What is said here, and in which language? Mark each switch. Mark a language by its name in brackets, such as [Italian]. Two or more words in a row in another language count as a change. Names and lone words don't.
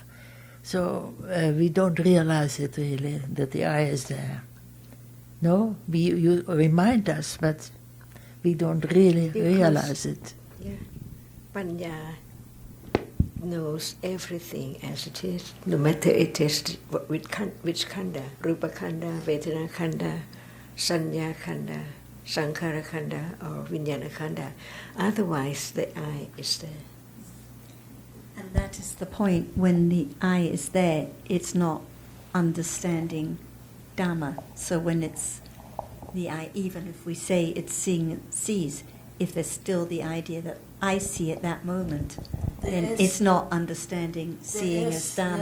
[English] So we don't realize it really, that the I is there. No? You remind us, but we don't really Because- realize it. Yeah. Panya knows everything as it is, no matter it is which khanda, [Pali] Rupa khanda, Vedana khanda, Sanya khanda, Sankhara khanda, [English] or [Pali] Vijnana khanda. [English] Otherwise, the I is there. And that is the point. When the I is there, it's not understanding Dhamma. So when it's the I, even if we say it's seeing, it sees, if there's still the idea that I see at that moment, then it's not understanding seeing as Dhamma.